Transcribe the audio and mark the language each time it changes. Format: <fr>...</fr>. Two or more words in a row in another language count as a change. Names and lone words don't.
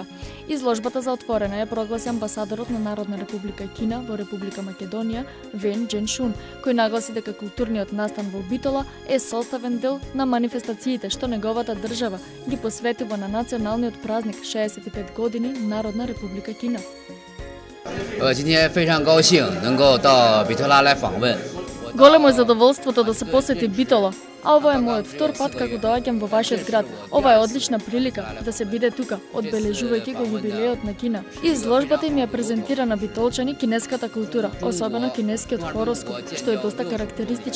<mk>Изложбата за отворена ја прогласи амбасадорот на Народна република Кина во Република Македонија Вен Дженшун, кој нагласи дека културниот настан во Битола е составен дел на манифестациите што неговата држава ги посветува на националниот празник 65 години Народна република Кина.</mk> <zh>今天非常高兴能够到比特拉来访问。</zh> <mk>Големо е задоволството да се посети Битола, а ова е мојот втор пат како доаѓам во вашиот град. Ова е одлична прилика да се биде тука, одбележувајќи го јубилеот на Кина. Изложбата им ја презентира на битолчани кинеската култура, особено кинескиот хороскоп, што е доста карактеристичен.</mk>